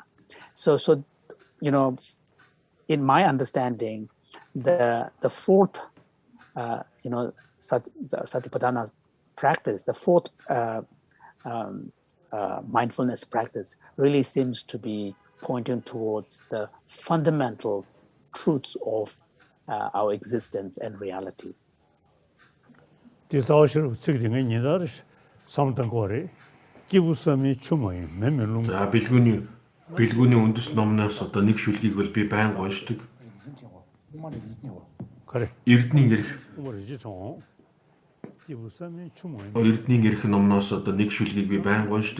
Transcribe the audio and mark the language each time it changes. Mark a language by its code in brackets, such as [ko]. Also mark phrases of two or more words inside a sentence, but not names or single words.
[en] So, you know, in my understanding, the fourth, you know, Satipatthana practice, the fourth mindfulness practice really seems to be pointing towards the fundamental truths of our existence and reality. [mn] За бэлгүүний үндэс номноос одоо нэг шүлгийг бол би байнга уншдаг. Эрдний эрх номноос одоо нэг шүлгийг би байнга уншдаг.